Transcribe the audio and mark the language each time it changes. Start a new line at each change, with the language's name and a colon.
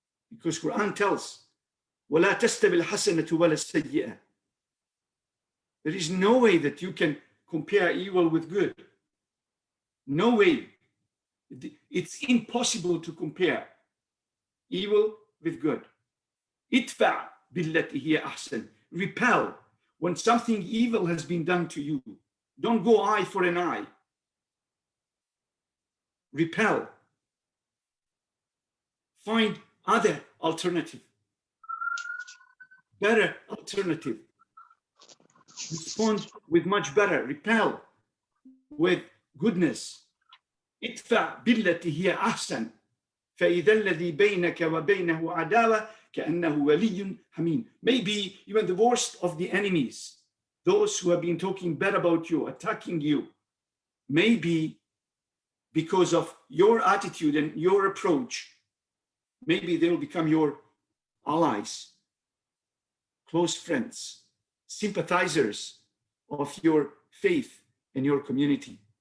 English: Because Quran tells,
Arabic: وَلَا تَسْتَبِ الْحَسَنَةُ وَلَا السَّيِّئَةُ.
English: There is no way that you can compare evil with good. No way. It's impossible to compare evil with good.
Arabic: Idfa' billati hiya ahsan.
English: Repel when something evil has been done to you. Don't go eye for an eye. Repel. Find other alternative. Better alternative. Respond with much better. Repel with goodness.
Arabic: ادفع بالتي هي أحسن فإذا الذي بينك وبينه عداوة كأنه ولي حميم.
English: Maybe even the worst of the enemies, those who have been talking bad about you, attacking you, maybe because of your attitude and your approach, maybe they will become your allies, close friends, sympathizers of your faith and your community.